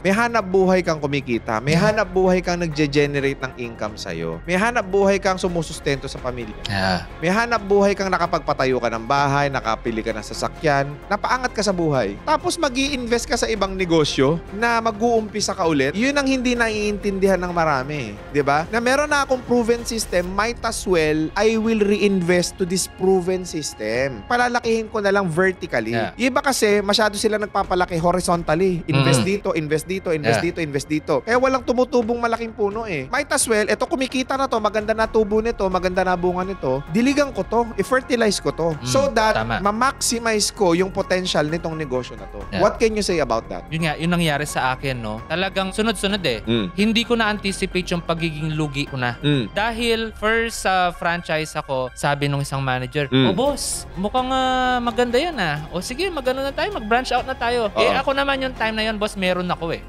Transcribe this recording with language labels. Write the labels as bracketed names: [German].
[Filipino] May hanap buhay kang kumikita. May hanap buhay kang nagge-generate ng income sa'yo. May hanap buhay kang sumusustento sa pamilya. [English] Yeah. [Filipino] May hanap buhay kang nakapagpatayo ka ng bahay, nakapili ka ng sasakyan, napaangat ka sa buhay. Tapos mag-i-invest ka sa ibang negosyo na mag-uumpisa ka ulit. Yun ang hindi naiintindihan ng marami. 'Di ba? Na meron na akong [English] proven system, might as well, I will reinvest to this proven system. [Filipino] Palalakihin ko na lang vertically. [English] Yeah. [Filipino] Iba kasi, masyado sila nagpapalaki horizontally. Invest dito, invest dito, invest dito, invest dito. Kaya walang tumutubong malaking puno eh. [English] Might as well, [Filipino] eto kumikita na to, maganda na tubo nito, maganda na bunga nito, diligan ko to, i-fertilize ko to. [English] So that, [Filipino] ma-maximize ko yung potential nitong negosyo na to. [English] Yeah. What can you say about that? [Filipino] Yun nga, yun nangyari sa akin, no? Talagang sunod-sunod eh. Hindi ko na-anticipate yung pagiging lugi ko na. Dahil first sa franchise ako, sabi nung isang manager, "Oh boss, mukhang maganda yan ah. O sige, magano na tayo, mag-branch out na tayo." Eh ako naman yung time na yun, boss, meron ako eh.